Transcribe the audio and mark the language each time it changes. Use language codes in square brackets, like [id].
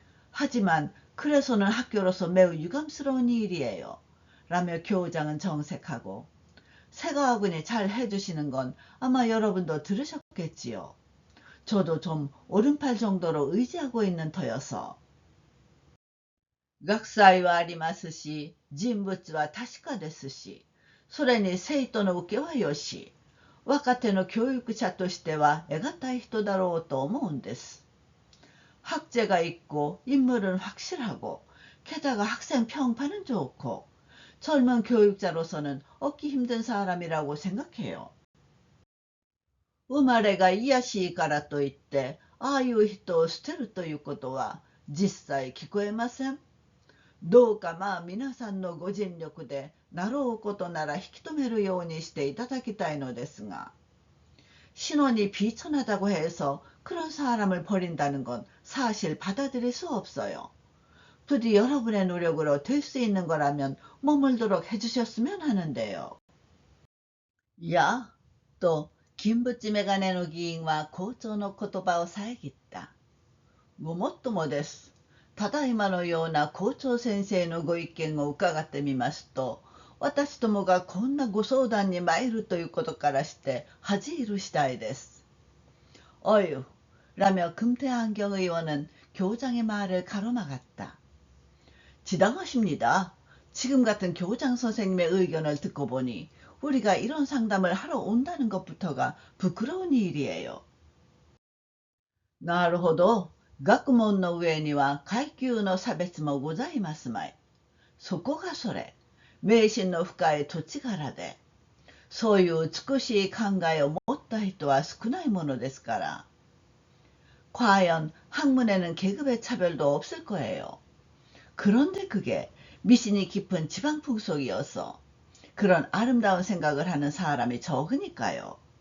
[ko] 하지만 그래서는 학교로서 매우 유감스러운 일이에요. 라며 교장은 정색하고, 새가학원이 잘 해주시는 건 아마 여러분도 들으셨겠지요. 저도 좀 오른팔 정도로 의지하고 있는 터여서. [ja] 学祭はありますし、人物は確かですし、それに生徒の受けはよし、若手の教育者としては得難い人だろうと思うんです。 [ko] 학제가 있고 인물은 확실하고 게다가 학생 평판은 좋고 젊은 교육자로서는 얻기 힘든 사람이라고 생각해요. [ja] 生まれがいやしいからといってああいう人を捨てるということは実際聞こえません。どうかまあ皆さんのご尽力でなろうことなら引き止めるようにしていただきたいのですが、 [ko] 신원이 비천하다고 해서 그런 사람을 버린다는 건 사실 받아들일 수 없어요. 부디 여러분의 노력으로 될 수 있는 거라면 머물도록 해주셨으면 하는데요. 야, 또 [ja] 金淵メガネの議員は校長の言葉を遮った。ごもっともです。ただいまのような校長先生のご意見を伺ってみますと、私どもがこんなご相談に参るということからして恥じる次第です。 [ko] 어휴, 라며 금태안경 의원은 교장의 말을 가로막았다. 지당하십니다. 지금 같은 교장 선생님의 의견을 듣고 보니 우리가 이런 상담을 하러 온다는 것부터가 부끄러운 일이에요. [ja] なるほど。学問の上には階級の差別もございますまい。そこがそれ。迷信の深い土地柄で、そういう美しい考えを持った人は少ないものですから。 [ko] 과연 학문에는 계급의 차별도 없을 거예요. 그런데 그게 미신이 깊은 지방 풍속이어서 그런 아름다운 생각을 하는 사람이 적으니까요.